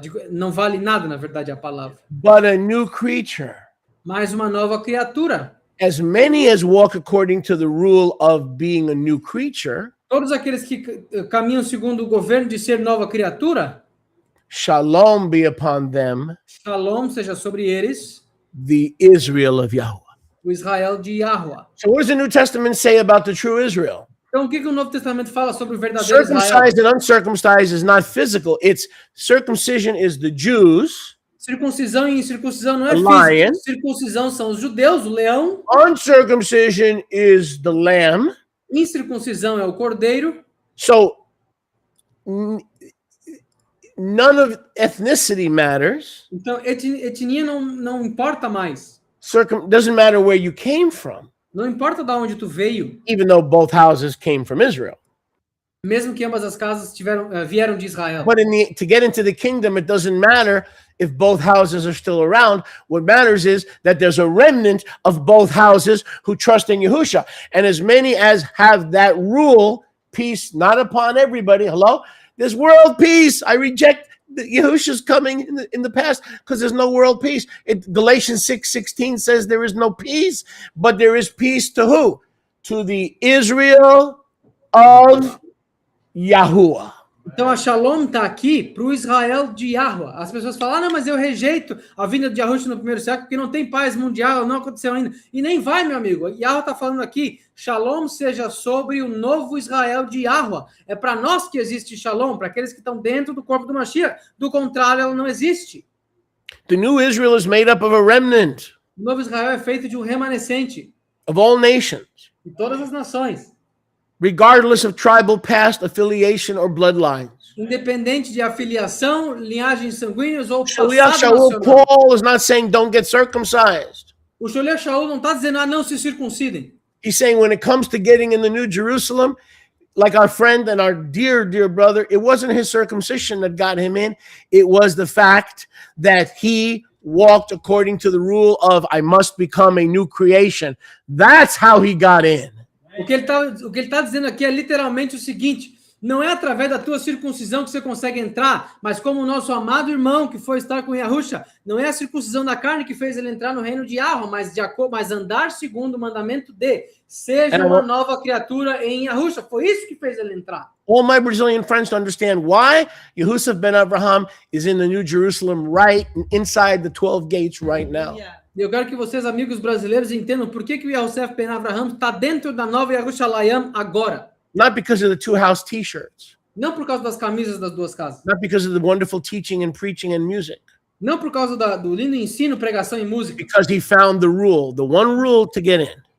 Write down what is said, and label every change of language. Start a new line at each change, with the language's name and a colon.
Portuguese: Não vale nada, na verdade, a palavra.
English: But a new creature.
Portuguese: Mais uma nova criatura.
English: As many as walk according to the rule of being a new creature,
Portuguese: Todos aqueles que caminham segundo o governo de ser nova criatura,
English: shalom be upon them,
Portuguese: Shalom seja sobre eles,
English: the Israel of Yahweh.
Portuguese: o Israel de Yahweh.
English: So what does the New Testament say about the true Israel?
Portuguese: Então, o que o Novo Testamento fala sobre o verdadeiro Israel?
English: Circumcised and uncircumcised is not physical. It's circumcision is the Jews.
Portuguese: Circuncisão e incircuncisão não é
English: Lion.
Portuguese: físico. Circuncisão são os judeus, o leão.
English: Uncircumcision is the lamb.
Portuguese: Incircuncisão é o cordeiro.
English: So none of ethnicity matters.
Portuguese: Então, etnia não importa mais.
English: Doesn't matter where you came from,
Portuguese: Não importa de onde tu veio,
English: even though both houses came from Israel.
Portuguese: mesmo que ambas as casas vieram de Israel.
English: But to get into the kingdom, it doesn't matter if both houses are still around. What matters is that there's a remnant of both houses who trust in Yahusha. And as many as have that rule, peace not upon everybody. Hello? This world peace. I reject Yahusha's coming in the past because there's no world peace. Galatians 6:16 says there is no peace, but there is peace to who? To the Israel of Yahuwah.
Portuguese: Então a Shalom está aqui para o Israel de Yahweh. As pessoas falam, não, mas eu rejeito a vinda de Yahushua no primeiro século, porque não tem paz mundial, não aconteceu ainda. E nem vai, meu amigo. Yahweh está falando aqui, Shalom seja sobre o novo Israel de Yahweh. É para nós que existe Shalom, para aqueles que estão dentro do corpo do Mashiach. Do contrário, ela não existe.
English: The new Israel is made up of a remnant
Portuguese: O novo Israel é feito de um remanescente
English: of all nations,
Portuguese: de todas as nações,
English: regardless of tribal past affiliation or bloodlines.
Portuguese: independente de afiliação, linhagens sanguíneas ou
English: Shaliach
Portuguese: passado
English: Shaul
Portuguese: nacional.
English: Paul is not saying don't get circumcised.
Portuguese: O Sholiach Shaul não está dizendo, não se circuncidem.
English: He's saying when it comes to getting in the New Jerusalem, like our friend and our dear brother, it wasn't his circumcision that got him in. It was the fact that he walked according to the rule of I must become a new creation. That's how he got in.
Portuguese: O que ele tá dizendo aqui é literalmente o seguinte, não é através da tua circuncisão que você consegue entrar, mas como o nosso amado irmão que foi estar com Yahusha, não é a circuncisão da carne que fez ele entrar no reino de Yahweh, mas andar segundo o mandamento de seja uma nova criatura em Yahusha. Foi isso que fez ele entrar.
English: All my Brazilian friends to understand why Yehusaf ben Abraham is in the New Jerusalem right inside the 12 gates right now. Yeah.
Portuguese: Eu quero que vocês, amigos brasileiros, entendam por que o Yehosef ben Abraham está dentro da nova Yerushalayim agora.
English: Not because of the two house t-shirts.
Portuguese: Não por causa das camisas das duas casas.
English: Not because of the wonderful teaching and preaching and music.
Portuguese: Não por causa do lindo ensino, pregação e música.
English: Because he found the rule, the one rule to get in.